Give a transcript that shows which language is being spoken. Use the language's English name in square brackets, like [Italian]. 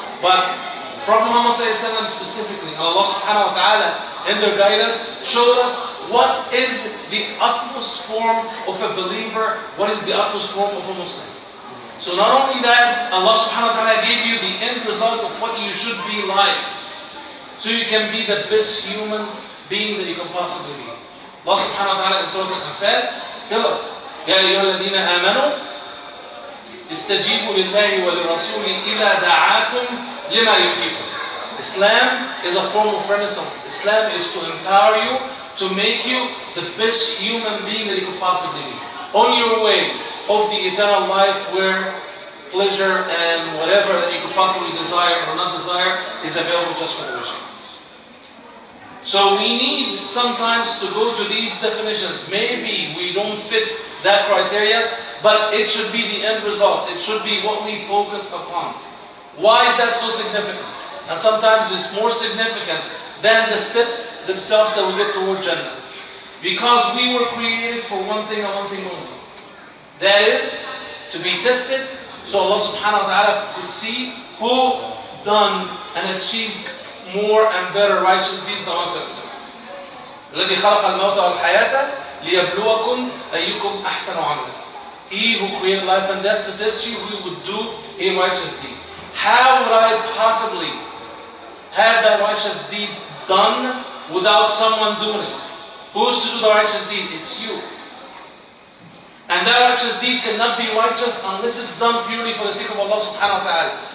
[English] But Prophet Muhammad specifically, and Allah subhanahu wa ta'ala in their guidance showed us what is the utmost form of a believer, what is the utmost form of a Muslim. So not only that, Allah subhanahu wa ta'ala gave you the end result of what you should be like, so you can be the best human being that you can possibly be. Allah subhanahu wa ta'ala in Surah Al-Anfal tell us, [Arabic] يَا أَيُّهَا الَّذِينَ آمَنُوا اسْتَجِيبُوا لِلَّهِ وَلِلرَّسُولِ إِذَا دَعَاكُمْ لِمَا يُحْيِيكُمْ. [English] Islam is a form of renaissance. Islam is to empower you, to make you the best human being that you could possibly be, on your way of the eternal life where pleasure and whatever that you could possibly desire or not desire is available just for the wishing. So we need sometimes to go to these definitions. Maybe we don't fit that criteria, but it should be the end result. It should be what we focus upon. Why is that so significant? And sometimes it's more significant than the steps themselves that we get toward Jannah. Because we were created for one thing and one thing only. That is, to be tested, so Allah subhanahu wa ta'ala could see who done and achieved more and better righteous deeds amongst themselves. [Arabic] الذي خلق الموت والحياة ليبلوكم أيكم أحسن عملا. [English] He who created life and death to test you, who would do a righteous deed. How would I possibly have that righteous deed done without someone doing it? Who's to do the righteous deed? It's you. And that righteous deed cannot be righteous unless it's done purely for the sake of Allah subhanahu wa ta'ala.